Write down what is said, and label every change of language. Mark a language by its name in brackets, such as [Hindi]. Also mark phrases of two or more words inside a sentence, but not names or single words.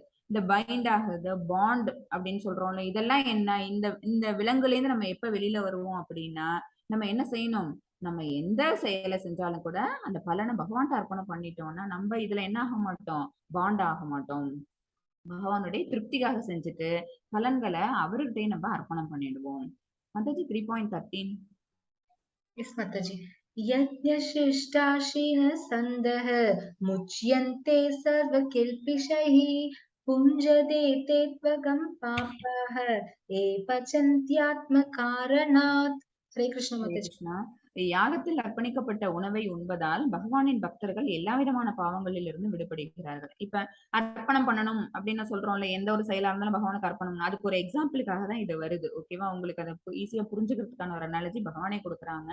[Tamil] இந்த பைண்ட் ஆகுது, பாண்ட் அப்படின்னு சொல்றோம்ல, இதெல்லாம் என்ன, இந்த இந்த விலங்குல இருந்து நம்ம எப்ப வெளியில வருவோம் அப்படின்னா நம்ம என்ன செய்யணும், நம்ம எந்த செயலை செஞ்சாலும் கூட அந்த பலனை பகவான்கிட்ட அர்ப்பணம் பண்ணிட்டோம்னா நம்ம இதுல என்ன ஆக மாட்டோம், பாண்ட் ஆக மாட்டோம். பகவானுடைய திருப்திக்காக செஞ்சுட்டு பலன்களை அவர்கிட்டயே நம்ம அர்ப்பணம் பண்ணிடுவோம். மாதாஜி 3.13. [English] Yes, Mataji. [Sanskrit] यज्ञशिष्टाशिनः सन्दः मुच्यन्ते सर्वकिल्पिषैः पुञ्जते ते त्वगं पापाः ये पचन्त्यात्मकारणात्. हरे कृष्ण ஹரே [Hindi] माताजी. [Sanskrit] கிருஷ்ணா. [Tamil] யாகத்தில் அர்ப்பணிக்கப்பட்ட உணவை உண்பதால் பகவானின் பக்தர்கள் எல்லா விதமான பாவங்களில் இருந்து விடுபடுகிறார்கள். இப்ப அர்ப்பணம் பண்ணணும் அப்படின்னு சொல்றோம்ல, எந்த ஒரு செயலா இருந்தாலும் பகவானுக்கு அர்ப்பணம், அதுக்கு ஒரு எக்ஸாம்பிளுக்காக தான் இது வருது. ஓகேவா? உங்களுக்கு அதை ஈஸியா புரிஞ்சுக்கிறதுக்கான ஒரு அனாலஜி பகவானே கொடுக்குறாங்க.